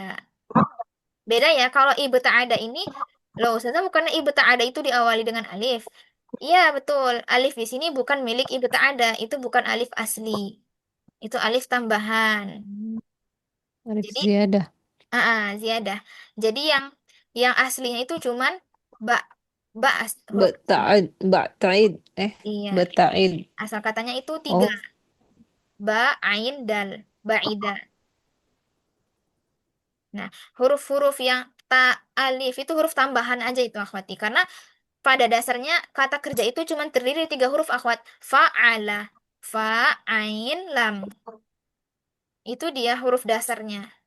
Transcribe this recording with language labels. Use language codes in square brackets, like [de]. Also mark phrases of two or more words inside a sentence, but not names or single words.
[id] Beda ya kalau ibta'ada ini, loh Ustazah bukannya ibta'ada itu diawali dengan alif. Iya betul, alif di sini bukan milik ibta'ada, itu bukan alif asli. Itu alif tambahan. Alif Jadi ziyadah. ziyadah. Jadi yang aslinya itu cuman ba huruf Bata'id. Bata'id. iya, Bata'id. asal katanya itu tiga, Oh, ba, ain, dal, ba'ida. Nah, huruf-huruf yang ta, alif itu huruf tambahan aja itu akhwati. Karena pada dasarnya kata kerja itu cuma terdiri dari tiga huruf akhwat. Fa'ala, fa, ain, lam. Itu dia huruf dasarnya.